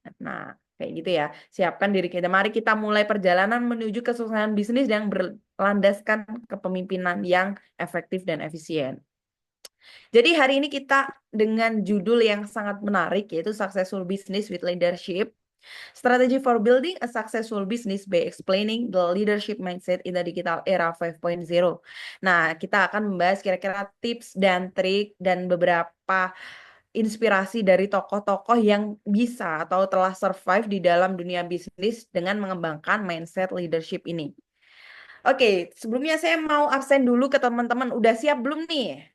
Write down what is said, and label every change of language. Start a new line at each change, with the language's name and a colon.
Indonesian: Nah, kayak gitu ya. Siapkan diri kita. Mari kita mulai perjalanan menuju kesuksesan bisnis yang berlandaskan kepemimpinan yang efektif dan efisien. Jadi hari ini kita dengan judul yang sangat menarik yaitu Successful Business with Leadership.
English: Strategy for building a successful business by explaining the leadership mindset in the digital era 5.0.
Indonesian: Nah, kita akan membahas kira-kira tips dan trik dan beberapa inspirasi dari tokoh-tokoh yang bisa atau telah survive di dalam dunia bisnis dengan mengembangkan mindset leadership ini. Oke, sebelumnya saya mau absen dulu ke teman-teman. Udah siap belum nih?